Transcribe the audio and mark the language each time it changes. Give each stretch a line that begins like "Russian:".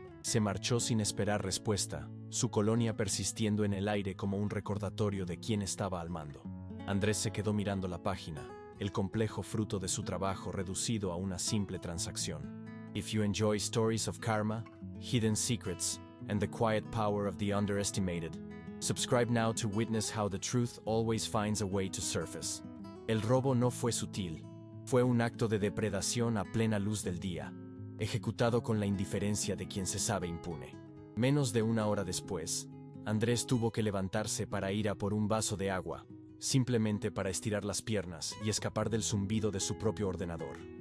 Spanish: Se marchó sin esperar respuesta, su colonia persistiendo en el aire como un recordatorio de quién estaba al mando. Andrés se quedó mirando la página, el complejo fruto de su trabajo reducido a una simple transacción.
English: If you enjoy stories of karma, hidden secrets, and the quiet power of the underestimated. Subscribe now to witness how the truth always finds a way to surface.
Spanish: El robo no fue sutil. Fue un acto de depredación a plena luz del día, ejecutado con la indiferencia de quien se sabe impune. Menos de una hora después, Andrés tuvo que levantarse para ir a por un vaso de agua, simplemente para estirar las piernas y escapar del zumbido de su propio ordenador.